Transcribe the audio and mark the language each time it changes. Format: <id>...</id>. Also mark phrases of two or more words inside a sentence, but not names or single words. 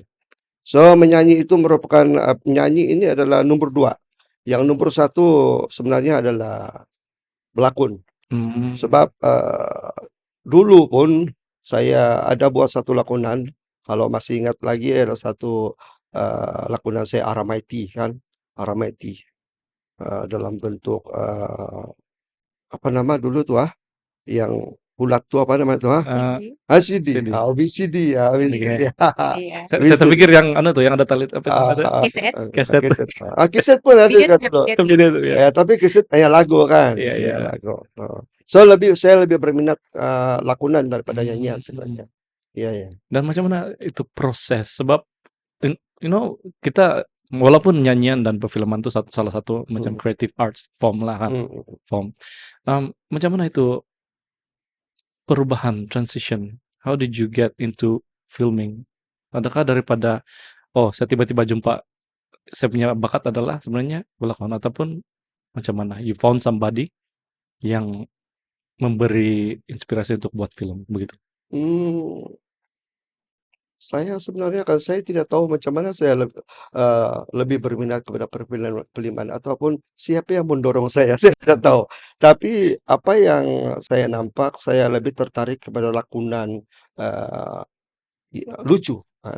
<ms>So menyanyi itu merupakan nyanyi ini adalah nomor 2. Yang nomor 1 sebenarnya adalah berlakon. Sebab dulu pun saya ada buat satu lakonan, kalau masih ingat lagi ada satu lakonan saya Aramaiti kan, Aramaiti dalam bentuk apa nama dulu tuh yang bulat tuh apa nama tuh CD. VCD ya, VCD. Saya pikir yang yang ada tali Keset. Keset pun ada kan. Ya, tapi keset lagu kan. Iya. Lagu. Saya lebih berminat lakonan daripada nyanyian sebenarnya. Iya. Dan macam mana itu proses? Sebab kita walaupun nyanyian dan perfilman itu salah satu macam</ms> <en>creative arts form</en> <ms>lah kan. Macam mana itu perubahan, transition?</ms> <en>How did you get into filming?</en> <ms>Adakah daripada saya tiba-tiba jumpa, saya punya bakat adalah sebenarnya berlakon, ataupun macam mana?</ms> <en>You found somebody</en> <ms>yang memberi inspirasi untuk buat film begitu? Saya sebenarnya kan saya tidak tahu macam mana saya lebih berminat kepada perfilman ataupun siapa yang mendorong saya, saya tidak tahu. Tapi apa yang saya nampak, saya lebih tertarik kepada lakonan, eee, lucu kan,</ms>